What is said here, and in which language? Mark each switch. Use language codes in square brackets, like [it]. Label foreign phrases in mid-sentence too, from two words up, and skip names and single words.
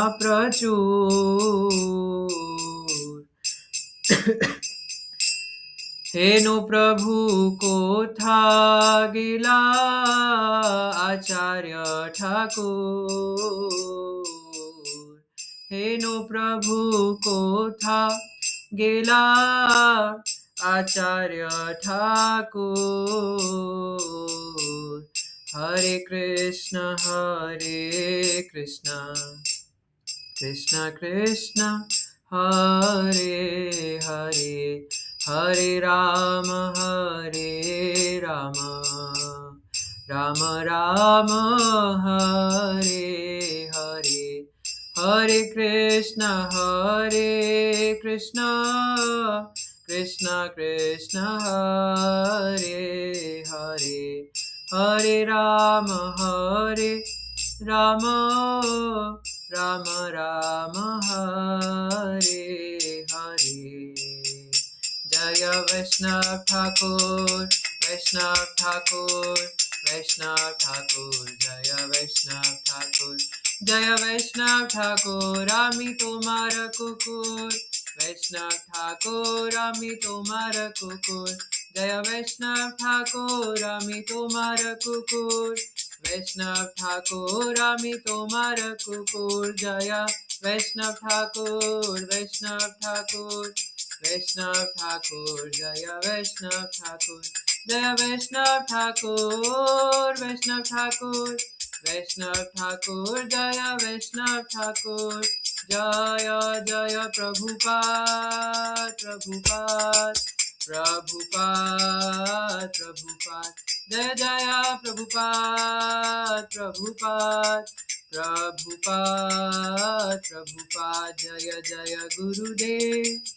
[bn] প্রচুর হেন প্রভু কোথা গেলা আচার্য ঠাকুর হেন প্রভু কোথা গেলা আচার্য [sa] ঠাকুর হরে কৃষ্ণ कृष्ण कृष्ण हरे हरे हरे राम राम राम हरे हरे हरे कृष्ण कृष्ण कृष्ण हरे हरे हरे राम राम राम हरे हरे [bn] জয় বৈষ্ণব ঠাকুর বৈষ্ণব ঠাকুর বৈষ্ণব ঠাকুর জয় বৈষ্ণব ঠাকুর জয় বৈষ্ণব ঠাকুর আমি তোমার কুকুর বৈষ্ণব ঠাকুর আমি তোমার কুকুর জয় বৈষ্ণব ঠাকুর আমি তোমার কুকুর বৈষ্ণব ঠাকুর আমি তোমার কুকুর জয় বৈষ্ণব ঠাকুর বৈষ্ণব ঠাকুর বৈষ্ণব ঠাকুর জয় বৈষ্ণব ঠাকুর জয় বৈষ্ণব ঠাকুর বৈষ্ণব ঠাকুর বৈষ্ণব ঠাকুর জয় বৈষ্ণব ঠাকুর জয় জয় প্রভুপাদ প্রভুপাদ প্রভুপাদ প্রভুপাদ জয় জয় প্রভুপাদ প্রভুপাদ প্রভুপাদ প্রভুপাদ জয় জয় গুরুদেব